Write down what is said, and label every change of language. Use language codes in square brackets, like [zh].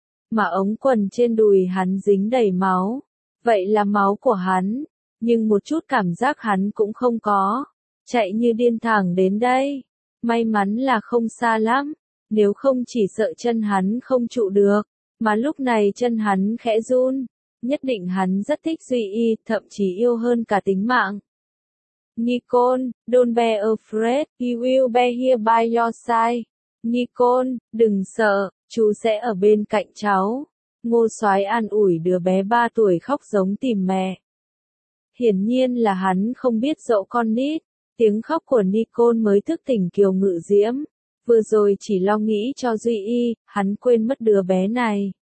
[vi] Mà ống quần trên đùi hắn dính đầy máu, vậy là máu của hắn, nhưng một chút cảm giác hắn cũng không có. Chạy như điên thẳng đến đây, may mắn là không xa lắm, nếu không chỉ sợ chân hắn không trụ được, mà lúc này chân hắn khẽ run, nhất định hắn rất thích Duy Y, thậm chí yêu hơn cả tính mạng. [en] Nicole, don't be afraid, he will be here by your side. [vi] Nicole, đừng sợ, chú sẽ ở bên cạnh cháu. Ngô Soái an ủi đứa bé 3 tuổi khóc giống tìm mẹ. Hiển nhiên là hắn không biết dỗ con nít. Tiếng khóc của Nicole mới thức tỉnh Kiều Ngự Diễm, vừa rồi chỉ lo nghĩ cho Duy Y, hắn quên mất đứa bé này.